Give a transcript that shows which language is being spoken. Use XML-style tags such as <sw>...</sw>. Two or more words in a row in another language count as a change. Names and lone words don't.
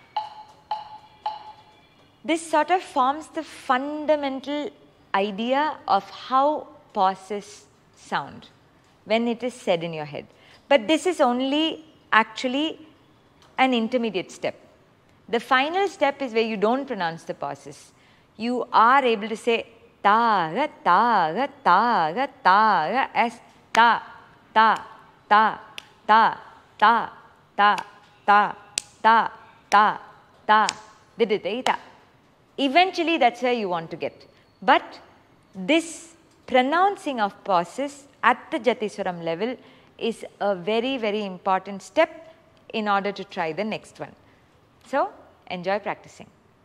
<en>This sort of forms the fundamental idea of how pauses sound when it is said in your head. But this is only actually an intermediate step. The final step is where you don't pronounce the pauses. You are able to say ta, ga, ta, ga, ta, ga, ta, ga, as ta, ta, ta, ta, ta, ta, ta, ta, ta, ta, didite, ta. Eventually, that's where you want to get. But this pronouncing of pauses at the Jatiswaram level is a very, very important step in order to try the next one. So, enjoy practicing.</en>